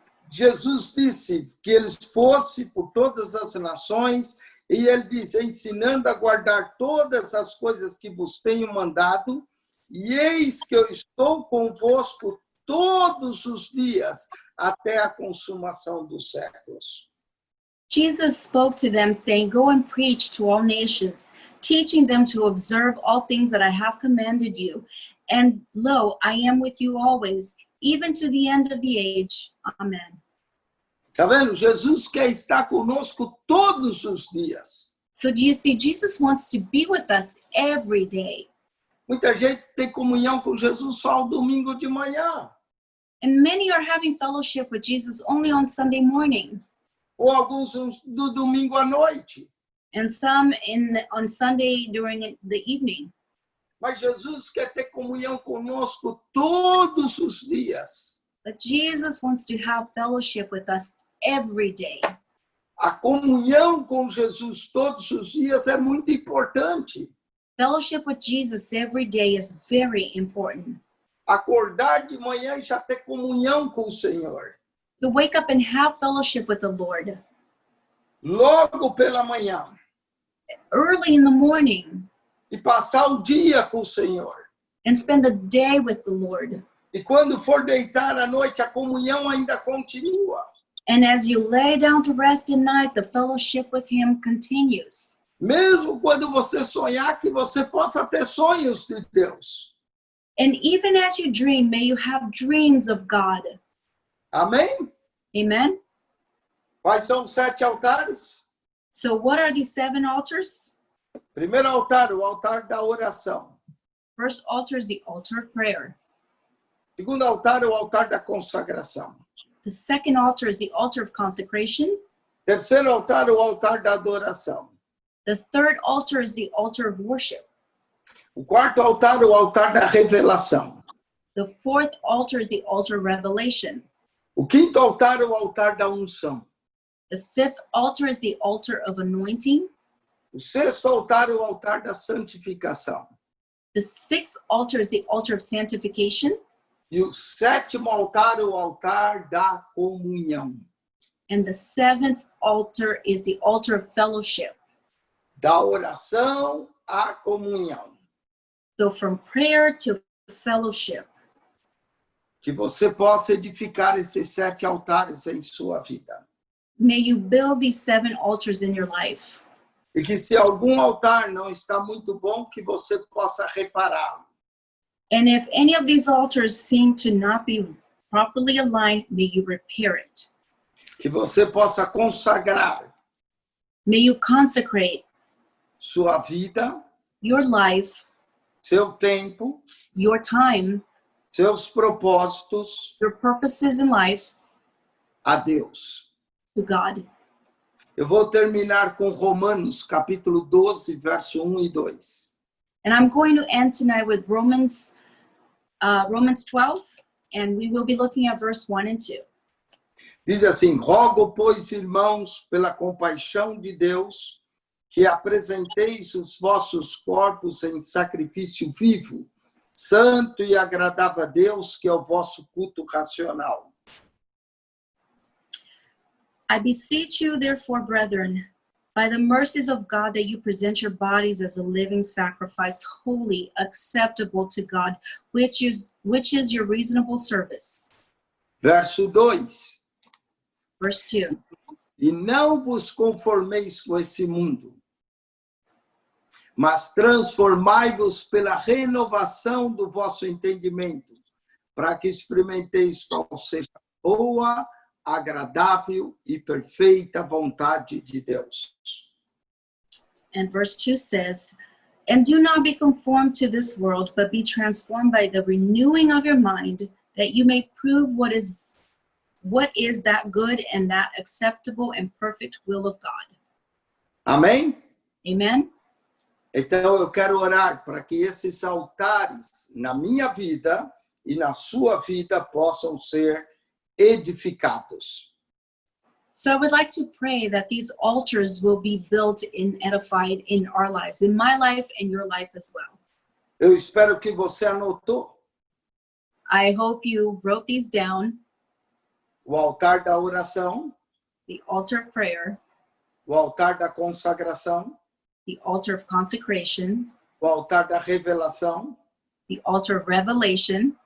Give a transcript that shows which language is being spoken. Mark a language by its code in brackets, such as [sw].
[pt] Jesus disse que eles fossem por todas as nações, e ele diz: ensinando a guardar todas as coisas que vos tenho mandado, e eis que eu estou convosco todos os dias, até a consumação dos séculos. [en] Jesus spoke to them, saying, Go and preach to all nations, teaching them to observe all things that I have commanded you. And lo, I am with you always, even to the end of the age. Amen. [pt] Tá vendo? Jesus quer estar conosco todos os dias. [en] So do you see, Jesus wants to be with us every day. [pt] Muita gente tem comunhão com Jesus só ao domingo de manhã. [en] And many are having fellowship with Jesus only on Sunday morning, [pt] Ou alguns do domingo à noite. [en] and some on Sunday during the evening. [pt] Mas Jesus quer ter comunhão conosco todos os dias. [en] But Jesus wants to have fellowship with us every day. [pt] A comunhão com Jesus todos os dias é muito importante. [en] Fellowship with Jesus every day is very important. [pt] Acordar de manhã e já ter comunhão com o Senhor. [en] To wake up and have fellowship with the Lord [pt] Logo pela manhã. [en] early in the morning [pt] e passar o dia com o Senhor. [en] and spend the day with the Lord. [pt] E quando for deitar à noite, a comunhão ainda continua. [en] And as you lay down to rest at night, the fellowship with him continues. [pt] Mesmo quando você sonhar, que você possa ter sonhos de Deus. [en] And even as you dream, may you have dreams of God. [pt] Amém? [en] Amen? [pt] Quais são os 7 altares? [en] So what are these 7 altars? [pt] Primeiro altar, o altar da oração. [en] First altar is the altar of prayer. [pt] Segundo altar, o altar da consagração. [en] The second altar is the altar of consecration. [pt] Terceiro altar, o altar da adoração. [en] The third altar is the altar of worship. [pt] O quarto altar, o altar da revelação. [en] The fourth altar is the altar of revelation. [pt] O quinto altar, o altar da unção. [en] The fifth altar is the altar of anointing. [pt] O sexto altar, o altar da santificação. [en] The sixth altar is the altar of sanctification. [pt] E o sétimo altar, o altar da comunhão. [en] And the seventh altar is the altar of fellowship. [pt] Da oração à comunhão. [en] So from prayer to fellowship. [pt] Que você possa edificar esses 7 altares em sua vida. [en] May you build these 7 altars in your life. [pt] E que se algum altar não está muito bom, que você possa repará-lo. [en] And if any of these altars seem to not be properly aligned, may you repair it. [pt] Que você possa consagrar [en] May you consecrate [pt] sua vida, [en] your life, [pt] seu tempo, [en] your time, [pt] seus propósitos [en] your purposes in life [pt] a Deus. [en] to God. [pt] Eu vou terminar com Romanos, capítulo 12, verso 1 e 2. [en] And I'm going to end tonight with Romans 12, and we will be looking at verse 1 and 2. [pt] Diz assim: rogo, pois, irmãos, pela compaixão de Deus, que apresenteis os vossos corpos em sacrifício vivo, santo e agradável a Deus, que é o vosso culto racional. [en] I beseech you, therefore, brethren, by the mercies of God, that you present your bodies as a living sacrifice, holy, acceptable to God, which is your reasonable service. [pt] Verso 2. [en] Verse 2. [pt] E não vos conformeis com esse mundo, mas transformai-vos pela renovação do vosso entendimento, para que experimenteis qual seja a boa, agradável e perfeita vontade de Deus. [en] And verse 2 says, and do not be conformed to this world, but be transformed by the renewing of your mind, that you may prove what is that good and that acceptable and perfect will of God. [pt] Amém? [en] Amen? [pt] Então eu quero orar para que esses altares na minha vida e na sua vida possam ser edificados. [en] So I would like to pray that these altars will be built and edified in our lives, in my life and your life as well. [pt] Eu espero que você anotou [en] I hope you wrote these down, [pt] o altar da oração, [en] the altar of prayer, [pt] o altar da consagração, [en] the altar of consecration, [pt] o altar da revelação, [en] the altar of revelation,